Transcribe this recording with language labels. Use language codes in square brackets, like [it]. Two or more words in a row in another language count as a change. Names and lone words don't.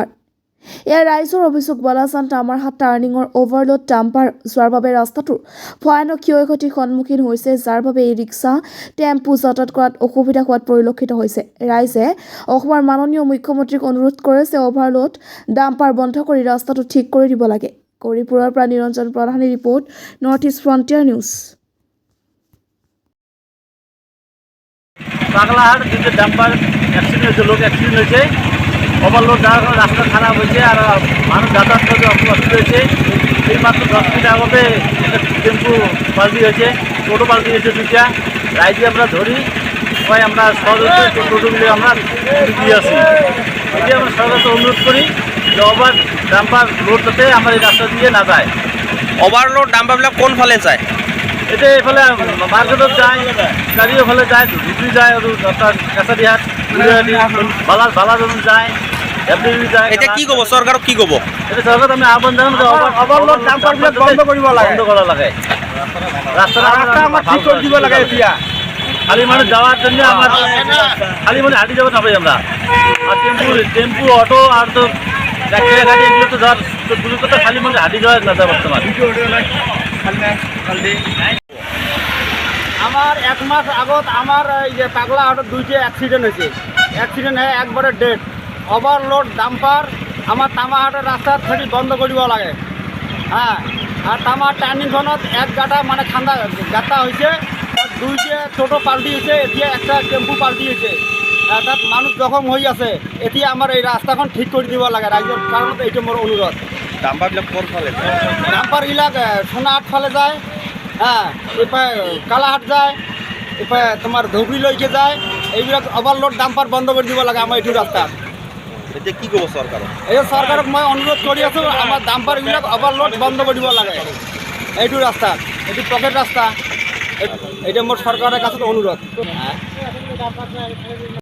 [as] ইয়াৰ ৰাইজৰ অভিযোগ, বালাচান টামাৰহাট টাৰ্ণিঙৰ অভাৰলোড ডাম্পাৰ যোৱাৰ বাবে ৰাস্তাটোৰ ভয়ানক ক্ষয়ক্ষতিৰ সন্মুখীন হৈছে, যাৰ বাবে এই ৰিক্সা, টেম্পু যাতায়াত কৰাত অসুবিধা হোৱাত পৰিলক্ষিত হৈছে। ৰাইজে অসমৰ মাননীয় মুখ্যমন্ত্ৰীক অনুৰোধ কৰিছে অভাৰলোড ডাম্পাৰ বন্ধ কৰি ৰাস্তাটো ঠিক কৰি দিব লাগে। গৌৰীপুৰৰ পৰা নিৰঞ্জন প্ৰধানীৰ ৰিপৰ্ট, নৰ্থ ইষ্ট ফ্ৰণ্টিয়াৰ নিউজ। [bn] পাগলাহাট দুটো ডাম্পার অ্যাক্সিডেন্ট হয়েছে, লোক অ্যাক্সিডেন্ট হয়েছে, ওভারলোড যাওয়ার কারণে রাস্তা খারাপ হয়েছে আর মানুষ যাতায়াত করতে অসুবিধা হয়েছে। এই মাত্র 10 মিনিট আগতে একটা টেম্পু পাল্টি হয়েছে, টোটো পাল্টি হয়েছে দুইটা। রাইজে আমরা ধরি, সবাই আমরা সহযোগিতা টোটোগুলি আমরা দিয়ে আসি। এটি আমরা সরকারকে অনুরোধ করি যে ওভার ডাম্পার লোড যাতে আমার এই রাস্তা দিয়ে না যায়। [as] ওভারলোড ডাম্পারবিলাক কোন ফালে যায়? এটা এইফালে মার্কেটত যায়, গাড়ীও ফালে যায়, ধুবুৰী যায় আৰু আপোনাৰ কাছাৰীহাট, বালাজন যায়, এফডিবি যায়। এতিয়া কি ক'ব চৰকাৰক, কি ক'ব? এটা চৰকাৰক আমি আহ্বান জনাম যে ওভাৰলোড ডাম্পাৰবিলাক বন্ধ কৰিব লাগে, ৰাস্তা আমাৰ ঠিক কৰি দিব লাগে। [bn] এতিয়া খালি মানুহ যাওয়ার জন্য আমার খালি মানে হাঁটি যাবো নাপাই আমরা। আর টেম্পু অটো আর তো ট্যাক্সি গাড়ি এগুলো তো ধর দুটো কথা খালি মানে হাঁটি যাওয়া না যায় বর্তমান। আমার 1 মাস আগত আমার এই যে পাগলাহাটত দুইটা অ্যাক্সিডেন্ট হয়েছে। অ্যাক্সিডেন্ট হয়ে একবারে ডেড। ওভারলোড ডাম্পার আমার তামাহাটের রাস্তার থেকে [as] বন্ধ কৰিব লাগে। [bn] হ্যাঁ, আর তামার টার্নিংখনত এক গাঁটা মানে খান্দা গাঁটা হয়েছে, দুইটা টোটো পাল্টি হয়েছে, এতিয়া একটা টেম্পু পাল্টি হয়েছে। [as] তাত মানুষ জখম হৈ আছে। [bn] এতিয়া আমার এই রাস্তাখন ঠিক করে দিব লাগে রাইজের কারণে, এইটা মোর অনুরোধ। [as] ডাম্পারবিলাক কোন ফালে যায়? ডাম্পারবিলাক সোনাহাট ফালে যায়, হ্যাঁ, এপারে কালাহাট যায়, এপারে তোমার ধুবুৰীলৈকে যায়। এইবিলাক ওভারলোড ডাম্পার বন্ধ করে দিব লাগে আমার এইটো রাস্তাত। এতিয়া কি ক'ব চৰকাৰক? এই চৰকাৰক মই অনুৰোধ কৰি আছোঁ, আমাৰ ডাম্পাৰবিলাক ওভাৰলোড বন্ধ কৰিব লাগে এইটো ৰাস্তাত। এইটো পকেট ৰাস্তা, এইটো মোৰ চৰকাৰৰ কাছে অনুৰোধ।